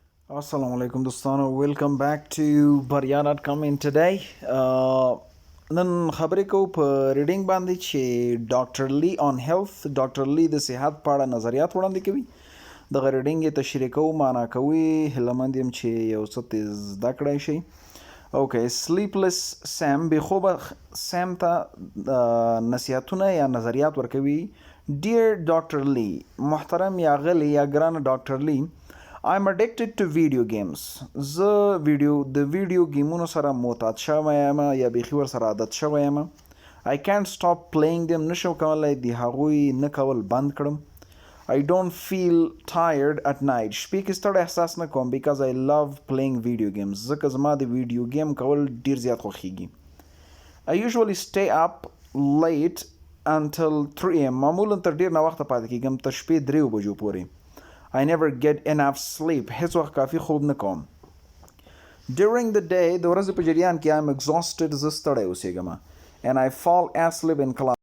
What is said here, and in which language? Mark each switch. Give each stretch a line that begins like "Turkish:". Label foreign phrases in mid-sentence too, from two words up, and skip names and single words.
Arabic: السلام عليكم
English: dostano, welcome back to barya.com. In today
Pashto: نن خبرې کوو په ریډینګ باندې چې ډاکټر لی آن هیلث ډاکټر لی د صحت په اړه نظریات وړاندې کوي. دغه ریډینګ یې تشریح کوو، معنا کوي، هیلهمند یم چې یو څه ترې زده کړی شئ. اوکې، سلیپلس سیم بې خوبه سیم ته نصیحتونه یا نظریات ورکوي. ډیر ډاکټر لی، محترم یا غلی یا ګران ډاکټر لی،
English: I'm addicted to video games.
Pashto: زه د ویډیو گیمونو سره معتاد شوی یم یا بیخي ورسره عادت شوی یم.
English: I can't stop playing them.
Pashto: نشم کولی د هغوی نه کول بند کړم.
English: I don't feel tired at night.
Pashto: شپې کې ستړی احساس نه کوم
English: because I love playing video games.
Pashto: ځکه زما د ویډیو گیم کول ډیر زیات خوښیږي.
English: I usually stay up late until 3 am.
Pashto: معمولا تر ډیر نه وخته پاتې کېږم، تر شپې 3 بجو پورې.
English: I never get enough sleep.
Pashto: هیڅ وخت کافي خوب نه کوم.
English: During the day
Pashto: د ورځې په جریان کې
English: I'm exhausted.
Pashto: زه ستړی اوسېږم
English: and I fall asleep in class.